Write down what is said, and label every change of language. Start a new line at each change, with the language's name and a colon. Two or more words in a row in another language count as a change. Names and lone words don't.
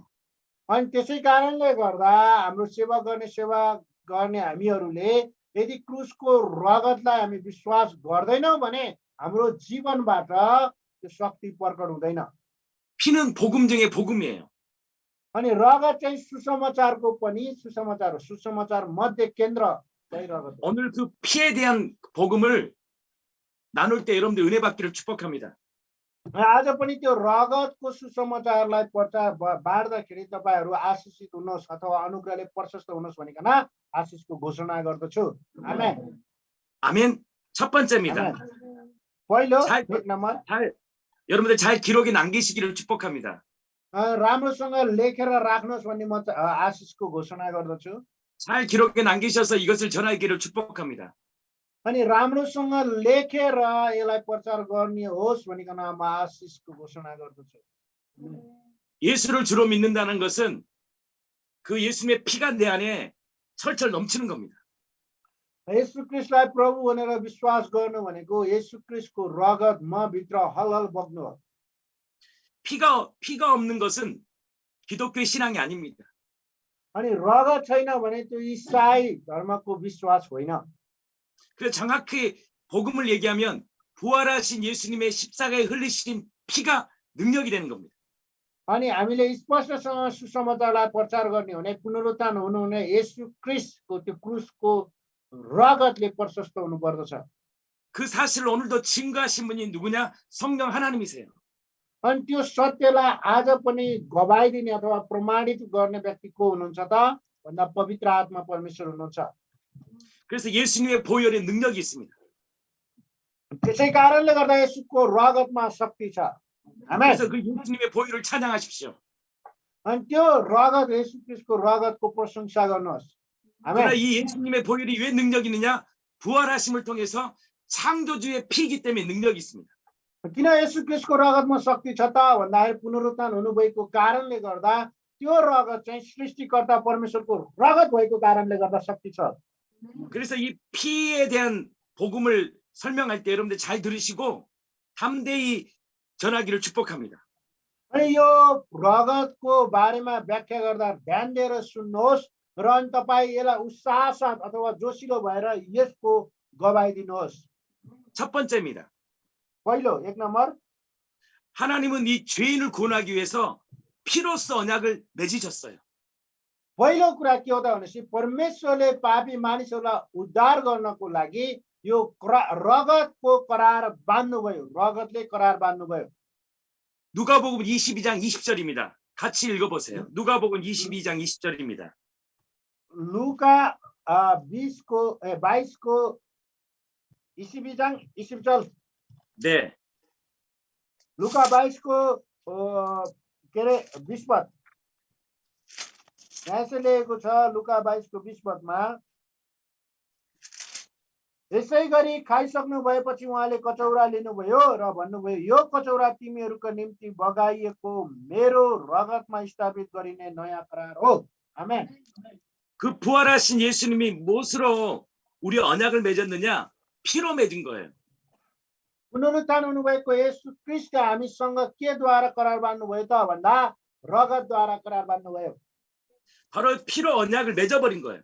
Nepali: अनि त्यसै कारणले गर्दा हाम्रो सेवा गर्ने हामीहरूले यदि क्रुसको रगतलाई हामी विश्वास गर्दैनौँ भने हाम्रो जीवनबाट त्यो शक्ति प्रकट हुँदैन।
Korean: 피는 복음 중에 복음이에요.
Nepali: अनि रगत चाहिँ सुसमाचारको पनि सुसमाचार हो। सुसमाचार मध्य केन्द्र चाहिँ रगत हो।
Korean: 오늘 그 피에 대한 복음을 나눌 때 여러분들 은혜 받기를 축복합니다.
Nepali: आज पनि त्यो रगतको सुसमाचारलाई प्रचार बाँड्दाखेरि तपाईहरू आशिषित हुनुहोस् अथवा अनुग्रहले प्रशस्त हुनुहोस् भनिकन आशिषको घोषणा गर्दछु। आमेन।
Korean: 아멘. 첫 번째입니다.
Nepali: पहिलो
Korean: 잘-
Nepali: एक नम्बर
Korean: 여러분들 잘 기록에 남기시기를 축복합니다.
Nepali: राम्रोसँग लेखेर राख्नुहोस् भन्ने म आशिषको घोषणा गर्दछु।
Korean: 잘 기록에 남기셔서 이것을 전하기를 축복합니다.
Nepali: अनि राम्रोसँग लेखेर यसलाई प्रचार गर्ने होस् भनिकन म आशिषको घोषणा गर्दछु।
Korean: 예수를 주로 믿는다는 것은 그 예수님의 피가 내 안에 철철 넘치는 겁니다.
Nepali: येशू ख्रीष्टलाई प्रभु भनेर विश्वास गर्नु भनेको येशू ख्रीष्टको रगत म भित्र हलहल बग्नु हो।
Korean: 피가 없는 것은 기독교 신앙이 아닙니다.
Nepali: अनि रगत छैन भने त्यो इसाई धर्मको विश्वास होइन।
Korean: 그래서 정확히 복음을 얘기하면 부활하신 예수님의 십자가에 흘리신 피가 능력이 되는 겁니다.
Nepali: अनि हामीले स्पष्टसँग सुसमाचारलाई प्रचार गर्ने भने पुनरुत्थान हुनुहुने येशू ख्रीष्टको त्यो क्रुसको रगतले प्रशस्त हुनुपर्दछ।
Korean: 그 사실을 오늘도 증거하신 분이 누구냐? 성령 하나님이세요.
Nepali: अनि त्यो सत्यलाई आज पनि गवाई दिने अथवा प्रमाणित गर्ने व्यक्ति को हुनुहुन्छ त भन्दा पवित्र आत्मा परमेश्वर हुनुहुन्छ।
Korean: 그래서 예수님의 보혈에 능력이 있습니다.
Nepali: त्यसै कारणले गर्दा येशूको रगतमा शक्ति छ। आमेन।
Korean: 그래서 그 예수님의 보혈을 찬양하십시오.
Nepali: अनि त्यो रगत येशू ख्रीष्टको रगतको प्रशंसा गर्नुहोस्।
Korean: 그러나
Nepali: आमेन।
Korean: 이 예수님의 보혈이 왜 능력이 있느냐? 부활하심을 통해서 창조주의 피이기 때문에 능력이 있습니다.
Nepali: किन येशू ख्रीष्टको रगतमा शक्ति छ त भन्दाखेरि पुनरुत्थान हुनुभएको कारणले गर्दा त्यो रगत चाहिँ सृष्टिकर्ता परमेश्वरको रगत भएको कारणले गर्दा शक्ति छ।
Korean: 그래서 이 피에 대한 복음을 설명할 때 여러분들 잘 들으시고 담대히 전하기를 축복합니다.
Nepali: अनि यो रगतको बारेमा व्याख्या गर्दा ध्यान दिएर सुन्नुहोस् र अनि तपाईँ यसलाई उत्साहसाथ अथवा जोसिलो भएर यसको गवाई दिनुहोस्।
Korean: 첫 번째입니다.
Nepali: पहिलो एक नम्बर
Korean: 하나님은 이 죄인을 구원하기 위해서 피로써 언약을 맺으셨어요.
Nepali: पहिलो कुरा के हो त भनेपछि परमेश्वरले पापी मानिसहरूलाई उद्धार गर्नको लागि यो रगतको करार बान्नुभयो। रगतले करार बान्नुभयो।
Korean: 누가복음 22장 20절입니다. 같이 읽어보세요. 누가복음 22장 20절입니다.
Nepali: लुका 22को 22장 20절।
Korean: 네.
Nepali: लुका 22को के अरे 20 पद यहाँ से लिएको छ। लुका 22को 20 पदमा यसै गरी खाइसक्नु भएपछि उहाँले कचौरा लिनुभयो र भन्नुभयो यो कचौरा तिमीहरूको निम्ति बगाइएको मेरो रगतमा स्थापित गरिने नयाँ करार हो। आमेन।
Korean: 그 부활하신 예수님이 무엇으로 우리 언약을 맺었느냐? 피로 맺은 거예요.
Nepali: पुनरुत्थान हुनुभएको येशू क्रिस्ट हामीसँग केद्वारा करार बाँध्नुभयो त भन्दा रगतद्वारा करार बाँध्नुभयो
Korean: 바로 피로 언약을 맺어버린 거예요.